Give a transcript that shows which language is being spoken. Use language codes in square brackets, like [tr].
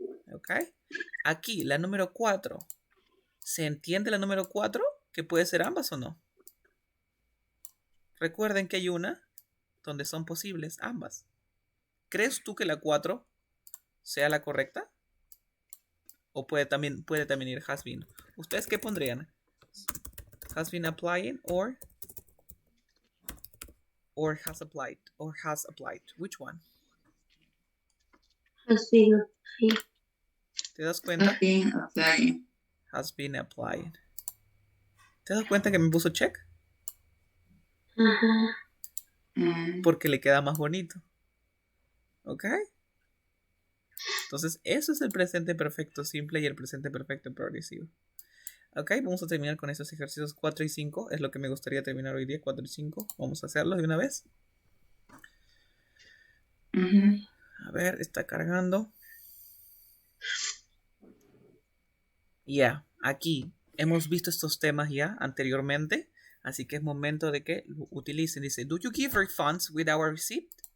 [es] ¿Ok? Aquí, la número 4. ¿Se entiende la número 4? ¿Que puede ser ambas o no? Recuerden que hay una donde son posibles ambas. ¿Crees tú que la 4 sea la correcta? ¿O puede también ir [en] has been? [es] ¿Ustedes qué pondrían? [en] Has been applying or has applied? Or has applied. Which one? Has been applied. [es] ¿Te das cuenta? [en] Has been applying. Has been applied. [es] ¿Te das cuenta que me puso check? Ajá. Porque le queda más bonito. ¿Ok? Entonces, eso es el presente perfecto simple y el presente perfecto progresivo. Ok, vamos a terminar con esos ejercicios 4 y 5. Es lo que me gustaría terminar hoy día, 4 y 5. Vamos a hacerlos de una vez. A ver, está cargando. Ya, aquí hemos visto estos temas ya anteriormente. Así que es momento de que lo utilicen. Dice, [en] do you give refunds with our receipt?